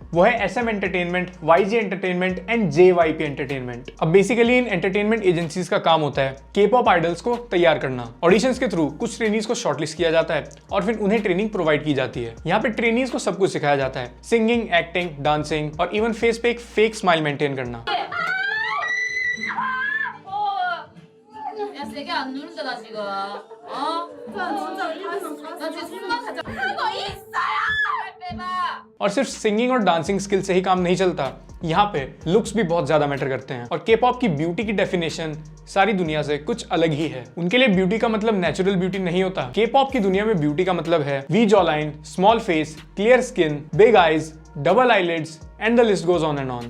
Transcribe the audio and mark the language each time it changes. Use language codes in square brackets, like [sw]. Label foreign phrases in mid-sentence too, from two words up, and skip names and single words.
[hi] वो है SM एंटरटेनमेंट, YG एंटरटेनमेंट एंड JYP एंटरटेनमेंट। अब बेसिकली इन [en] entertainment agencies [hi] का काम होता है [en] K-pop idols [hi] को तैयार करना। ऑडिशंस के थ्रू कुछ ट्रेनीज को शॉर्टलिस्ट किया जाता है और फिर उन्हें [en] training provide [hi] की जाती है। यहाँ पे ट्रेनीज को सब कुछ सिखाया जाता है, [en] singing, acting, dancing [hi] और इवन फेस पे एक [en] fake smile maintain [hi] करना। [ko] 야, 세게 안 누른다 나 지금. 나 지금 숨만 살짝 하고 있어요. 빼봐. [hi] और सिर्फ सिंगिंग और [en] dancing skill [hi] से ही काम नहीं चलता, यहाँ पे लुक्स भी बहुत ज्यादा मैटर करते हैं और के-पॉप की ब्यूटी की डेफिनेशन सारी दुनिया से कुछ अलग ही है। उनके लिए ब्यूटी का मतलब [en] natural beauty [hi] नहीं होता। के-पॉप की दुनिया में ब्यूटी का मतलब है [en] V jaw line, small face, clear skin, big eyes, double eyelids and the list goes on and on.